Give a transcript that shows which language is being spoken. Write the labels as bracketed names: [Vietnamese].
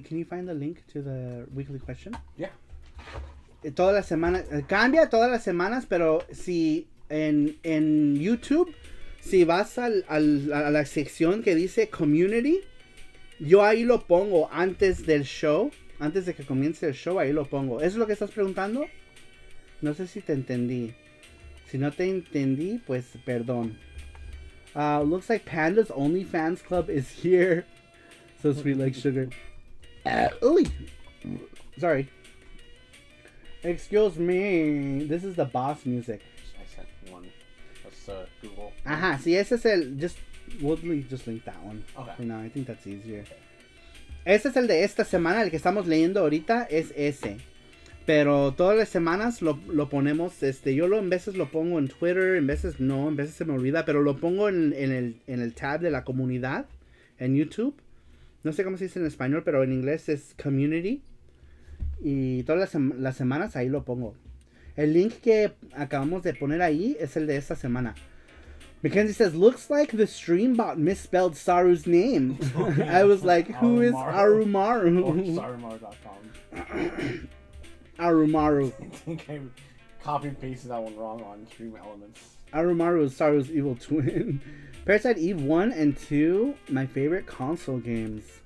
[English] Can you find the link to the weekly question? Yeah. [Spanish] Todas las semanas, cambia todas las semanas, pero si en YouTube, si vas a la sección que dice Community, yo ahí lo pongo antes del show, antes de que comience el show, ahí lo pongo. ¿Eso es lo que estás preguntando? No sé si te entendí. Si no te entendí, pues perdón. [English] Looks like Panda's OnlyFans Club is here. So sweet like sugar. Ooh. Sorry. Excuse me. This is the boss music. I sent one. That's Google. [Spanish] Ajá, sí, ese es el... [English] We'll just link that one. Okay. For now, I think that's easier. [Spanish] Este es el de esta semana, el que estamos leyendo ahorita es ese. Pero todas las semanas lo ponemos, yo en veces lo pongo en Twitter, en veces no, en veces se me olvida, pero lo pongo en el tab de la comunidad, en YouTube. No sé cómo se dice en español, pero en inglés es Community. Y todas las semanas ahí lo pongo. El link que acabamos de poner ahí es el de esta semana. [English] Mackenzie says, looks like the stream bot misspelled Saru's name. I was like, who is Arumaru? Or Sarumaru.com. Arumaru. I think I copy and pasted that one wrong on Stream Elements. Arumaru is Saru's evil twin. Parasite Eve 1 and 2, my favorite console games.